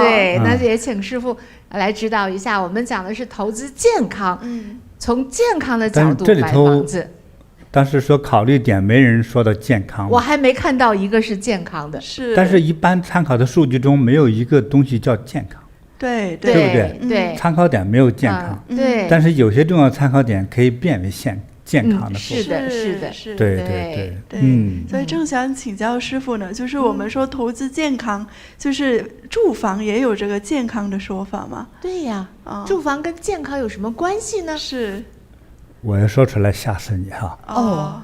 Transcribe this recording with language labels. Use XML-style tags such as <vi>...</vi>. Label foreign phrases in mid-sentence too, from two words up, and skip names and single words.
<zh>對，那也請師父來指導一下。我們講的是投資健康，從健康的角度買房子。但是說考慮點沒人說到健康，我還沒看到一個是健康的。但是一般參考的數據中沒有一個東西叫健康。對不對？對，參考點沒有健康。對。但是有些重要參考點可以變為健健康的部分。是的，对对对，所以正想请教師傅呢，就是我們說投資健康，就是住房也有這個健康的說法嗎？對呀，住房跟健康有什麼關係呢？是，我要說出來嚇死你哈。</zh>